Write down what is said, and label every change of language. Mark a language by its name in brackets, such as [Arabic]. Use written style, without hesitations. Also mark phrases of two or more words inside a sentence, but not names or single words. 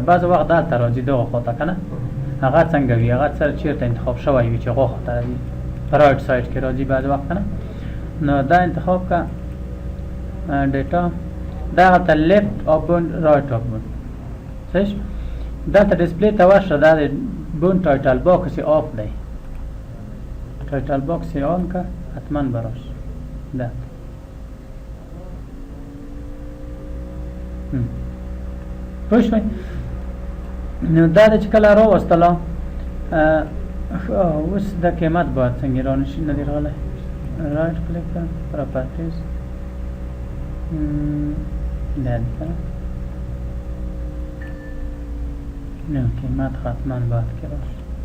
[Pashto] بعضې وخت دلته راځي دغه خواته که نه هغه څنګه وي هغه سره چېرته انتخاب شوی وي چې هغه خواته راځي [English] right side [Pashto] کې راځي بعضې وخت که نه. نو دا انتخاب که ډیټا دغه ته [English] left up bound right up bound [Pashto] صحیح دلته ډسپلی ته ورشه دا د [English] bound title box [Pashto] یې آف دی [English] title box [Pashto] یې آن که حتما به راشي ده پوه شوئ. نو دا د چې کله راوستله اوس د قیمت باید څنګه رانشي نه دی راغلی. [English] right click [Pashto] کړه پراپرټیز دا دی که نه قیمت حتما باید که راشي.